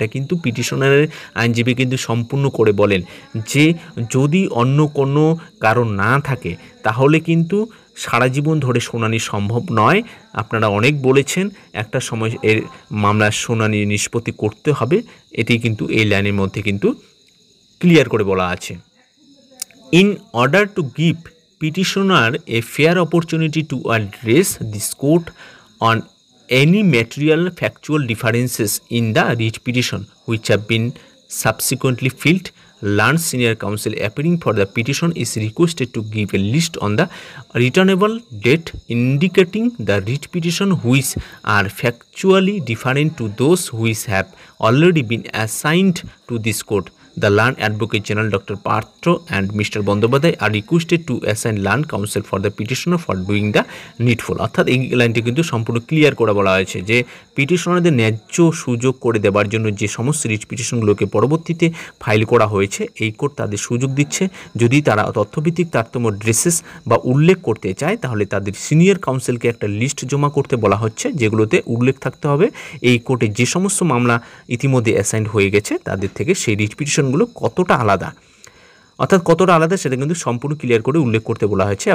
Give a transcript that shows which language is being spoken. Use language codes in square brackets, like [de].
[bn] এটা কিন্তু পিটিশনারের আইনজীবী কিন্তু সম্পূর্ণ করে বলেন যে যদি অন্য কোনো কারণ না থাকে তাহলে কিন্তু সারা জীবন ধরে শুনানি সম্ভব নয়। আপনারা অনেক বলেছেন একটা সময় এর মামলার শুনানি নিষ্পত্তি করতে হবে, এটি কিন্তু এই লাইনের মধ্যে কিন্তু ক্লিয়ার করে বলা আছে। [en] In order to give petitioner a fair opportunity to address this court on any material factual differences in the writ petition which have been subsequently filed, learned senior counsel appearing for the petition is requested to give a list on the returnable date indicating the writ petition which are factually different to those which have already been assigned to this court. The Learned Advocate General Dr. Patro and Mr. Bandyopadhyay are requested to assign learned counsel for the petitioner for doing the needful. [bn] অর্থাৎ এই লাইনটি কিন্তু সম্পূর্ণ clear করে বলা হয়েছে যে পিটিশনারদের ন্যায্য সুযোগ করে দেওয়ার জন্য যে সমস্ত রিট পিটিশনগুলোকে পরবর্তীতে ফাইল করা হয়েছে এই কোর্ট তাদের সুযোগ দিচ্ছে। যদি তারা তথ্যভিত্তিক তারতম্য ড্রেসেস বা উল্লেখ করতে চায় তাহলে তাদের সিনিয়র কাউন্সিলকে একটা লিস্ট জমা করতে বলা হচ্ছে, যেগুলোতে উল্লেখ থাকতে হবে এই কোর্টে যে সমস্ত মামলা ইতিমধ্যে অ্যাসাইন্ড হয়ে গেছে তাদের থেকে সেই রিট পিটিশনগুলো কতটা আলাদা, অর্থাৎ কতটা আলাদা সেটা কিন্তু সম্পূর্ণ ক্লিয়ার করে উল্লেখ করতে বলা হয়েছে।